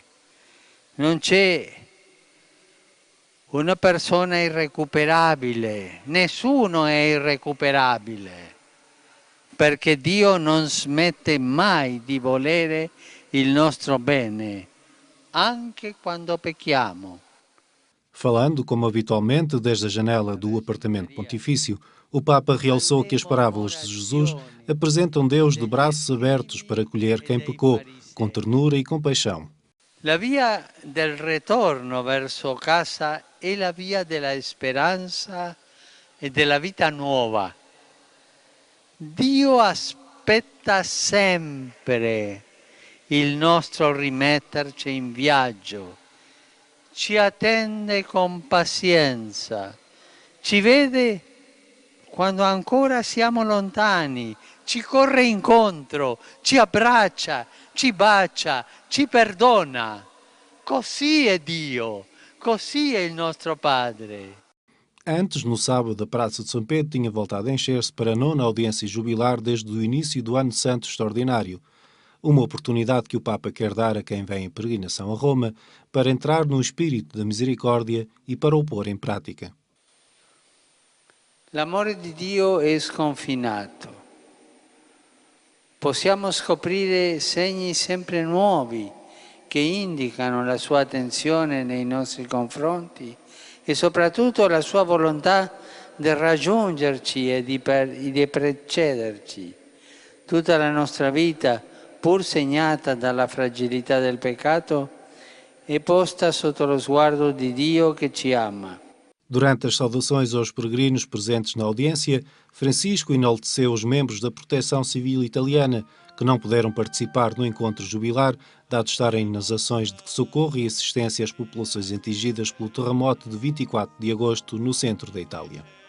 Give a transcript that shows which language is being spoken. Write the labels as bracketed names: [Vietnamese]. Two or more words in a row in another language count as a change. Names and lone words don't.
[Italian] Non c'è una persona irrecuperabile, nessuno è irrecuperabile, perché Dio non smette mai di volere il nostro bene, anche quando pecchiamo. [Portuguese] Falando, como habitualmente, desde a janela do apartamento pontifício, o Papa realçou que as parábolas de Jesus apresentam Deus de braços abertos para acolher quem pecou, com ternura e compaixão. [Italian] La via del ritorno verso casa è la via della speranza e della vita nuova. Dio aspetta sempre il nostro rimetterci in viaggio, ci attende con pazienza, ci vede quando ancora siamo lontani, ci corre incontro, ci abbraccia, ci bacia, ci perdona. Così è Dio, così è il nostro Padre. [Portuguese] Antes, no sábado, a Praça de São Pedro tinha voltado a encher-se para a nona audiência jubilar desde o início do Ano Santo Extraordinário. Uma oportunidade que o Papa quer dar a quem vem em peregrinação a Roma para entrar no espírito da misericórdia e para o pôr em prática. [Italian] L'amore di Dio è sconfinato. Possiamo scoprire segni sempre nuovi che indicano la sua attenzione nei nostri confronti e soprattutto la sua volontà di raggiungerci e di precederci. Tutta la nostra vita, pur segnata dalla fragilità del peccato, è posta sotto lo sguardo di Dio che ci ama. [Portuguese] Durante as saudações aos peregrinos presentes na audiência, Francisco enalteceu os membros da Proteção Civil Italiana, que não puderam participar no encontro jubilar, dado estarem nas ações de socorro e assistência às populações atingidas pelo terremoto de 24 de agosto no centro da Itália.